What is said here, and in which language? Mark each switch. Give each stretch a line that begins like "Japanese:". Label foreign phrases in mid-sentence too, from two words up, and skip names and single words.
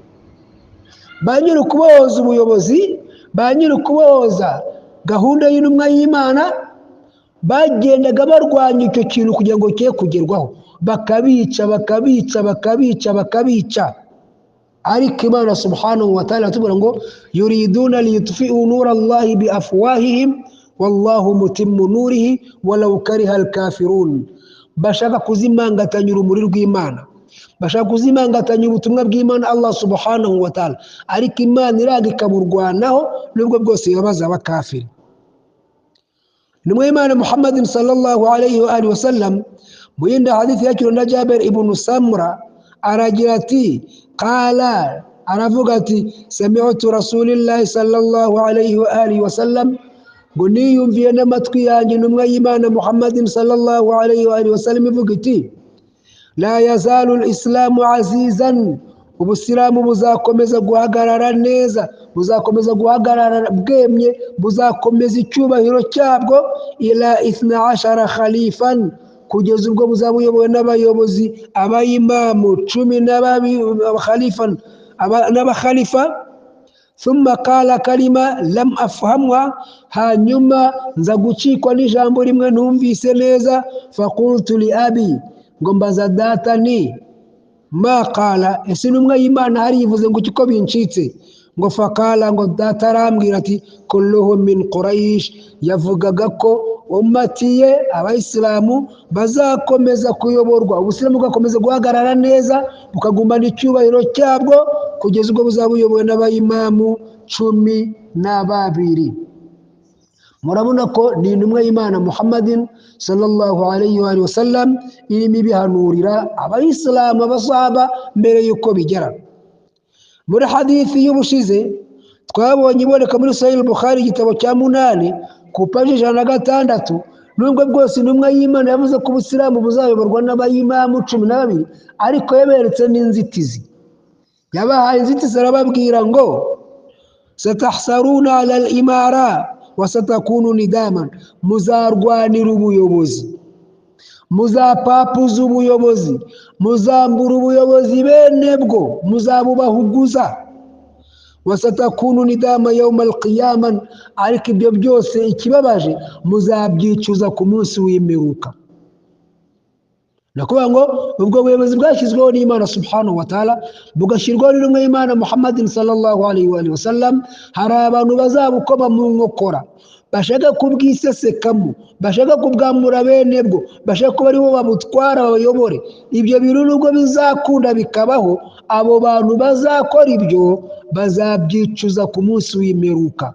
Kinyarwanda: Ba nyiri ukubohoza ubuyobozi, ba nyiri ukubohoza gahunda y'intumwa y'Imana bagendaga barwanya icyo kintu kugira ngo kiye kugerwaho, bakabica bakabica bakabica bakabica. Ariko Imana
Arabic: سبحانه وتعالى
Kinyarwanda: atubwira ngo
Arabic: يريدون ليطفئوا نور الله بأفواههم والله متم نوره ولو كره الكافرون.
Kinyarwanda: Bashaka kuzimangatanya urumuri rw'Imana, bashaka kuzimangatanya ubutumwa bw'Imana Allah
Arabic: سبحانه وتعالى,
Kinyarwanda: ariko Imana iraga ikaburwanaho nubwo bwose yabaza abakafiri. Intumwa y'Imana Muhammadin
Arabic: صلى الله عليه وسلم
Kinyarwanda: mu yindi hadithi yakiriwe na Jabir ibn Samura aragira
Arabic: ati qala,
Kinyarwanda: aravuga ati
Arabic: سمعت رسول الله صلى الله عليه وسلم,
Kinyarwanda: ngo niyumviye n'amatwi yanjye intumwa y'Imana Muhammadin
Arabic: صلى الله عليه وسلم
Kinyarwanda: ivuga iti
Arabic: لا يزال الإسلام عزيزا,
Kinyarwanda: ubusilamu buzakomeza guhagarara neza, buzakomeza guhagarara bwemye, buzakomeza icyubahiro cyabwo
Arabic: إلى 12 خليفة,
Kinyarwanda: kugeza ubwo buzaba buyobowe n'abayobozi abayimamu 12 khalifan n'abakhalifa.
Arabic: ثم قال كلمة لم أفهمها,
Kinyarwanda: hanyuma nza gucikwa n'ijambo rimwe ntumvise neza.
Arabic: فقلت لأبي,
Kinyarwanda: ngo mbaza data ni
Arabic: ما قال,
Kinyarwanda: ese intumwa y'Imana hari yivuze ngo kiko bincitse? Ngo faqala, ngo data arambwira ati
Arabic: كلهم من قريش,
Kinyarwanda: yavugaga ko ummatiye abayisilamu bazakomeza kuyoborwa, ubusilamu bugakomeza guhagarara neza bukagumana icyubahiro cyabwo kugeza ubwo buzaba buyobowe n'abayimamu 12. Murabona ko ni intumwa y'Imana Muhammadin
Arabic: صلى الله عليه وسلم
Kinyarwanda: irimo ibihanurira abayisilamu abasahaba mbere yuko bigera. Muri hadithi y'ubushize twabonye iboneka muri Sahih al-Bukhari igitabo cya 8 ku paji 106, nubwo bwose intumwa y'Imana yavuze ko ubusilamu buzayoborwa n'abayimamu 12, ariko yaberetse n'inzitizi. Yabahaye inzitizi, arababwira ngo
Arabic: ستحرصون على الإمارة وستكون ندامة,
Kinyarwanda: muzarwanira ubuyobozi, muzapapuza ubuyobozi, muzambura ubuyobozi bene bwo, muzabubahuguza.
Arabic: وستكون ندامة يوم القيامة,
Kinyarwanda: ariko ibyo byose ikibabaje muzabyicuza ku munsi w'imperuka. Nakuvuga ngo ubwo buyobozi bwashyizweho n'Imana
Arabic: سبحانه وتعالى,
Kinyarwanda: bugashyirwaho n'intumwa y'Imana Muhammadin
Arabic: صلى الله عليه وسلم,
Kinyarwanda: hari abantu bazabukoma mu nkokora, bashaka kubwisesekamo, bashaka kubwamura bene bwo, bashaka kuba aribo babutwara babayobore. Ibyo bintu nubwo bizakunda bikabaho, abo bantu bazakora ibyo bazabyicuza ku munsi w'imperuka.